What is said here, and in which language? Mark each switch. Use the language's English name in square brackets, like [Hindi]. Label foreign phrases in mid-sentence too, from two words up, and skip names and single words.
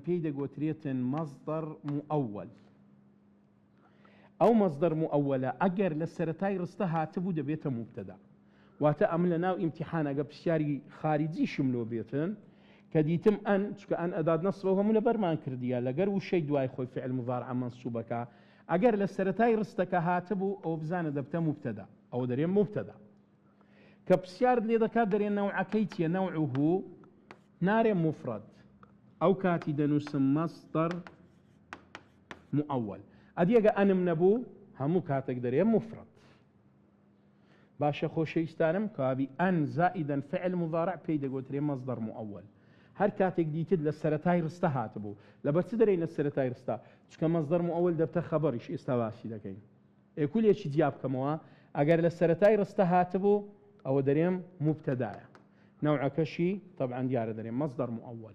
[Central Kurdish] پێی دەگوترێتن مەصدەر مؤەوەل ئەو مەصدەر مؤەوەلە ئەگەر لە سەرەتای ڕستە هاتبوو دەبێتە مبتەدا واتە ئەم لە ناو ئیمتیحان ئەگە پرسیاری خارجیشم لۆ بێتن کە دیتم ئەن چکە ئەن ئەدات نەسبە هەموو لە بەرمان کردیە لەگەر وشەی دوای خۆی [Arabic] فعل مضارع [Central Kurdish] منصوبەکە ئەگەر لە سەرەتای ڕستەکە هاتبوو ئەو بزانە دەبتە مبتەدا، ئەوە دەرێن مبتەدا. کە پرسیارت لێ دەکات دەرێن نەوعەکەی چییە؟ نەوعه نارێ مفرد، ئەو کاتی دەنووسم [Arabic] مەصدەر مؤول. [Central Kurdish] ئەدیەگە ئەنم نەبوو هەموو کاتێک دەرێ مفرد. باشە خۆشەویستانم، کابی ئەن زائیدەن [Arabic] فعل مضارع [Central Kurdish] پێی دەگوترێ [Arabic] مەصدەر مؤول. [Central Kurdish] هەر کاتێک دیتت لە سەرەتای ڕستە هاتبوو، لەبەر چ دەرێن لە سەرەتای ڕستە؟ چکە [Arabic] مەصدەر مؤول [Central Kurdish] دەبتە خەبەریش. ئێستا باسی دەکەین. ئێکولێکی جیا بکەمەوە، ئەگەر لە سەرەتای ڕستە هاتبوو ئەوە دەرێم مبتەدایە، نەوعەکەشی طبعا دیارە دەرێم [Arabic] مەصدەر مؤول.